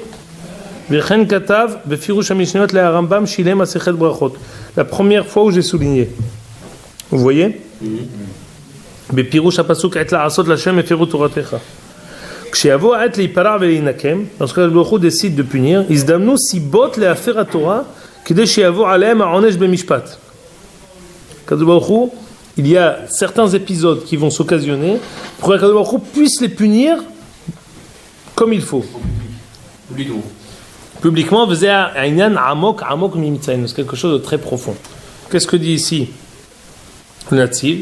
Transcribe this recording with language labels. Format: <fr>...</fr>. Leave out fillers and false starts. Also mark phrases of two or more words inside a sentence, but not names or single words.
<fr>La première fois où j'ai souligné. Vous voyez? Lorsque Baruch décide de punir,</fr> <he>הזדמנו סיבות לעבור תורה, כדי שיבואו עליהם העונש במשפט.</he> <fr>Kadosh Baruch Hu, il y a certains épisodes qui vont s'occasionner pour que Kadosh Baruch Hu puisse les punir comme il faut. Publiquement, c'est quelque chose de très profond. Qu'est-ce que dit ici le Netziv?</fr>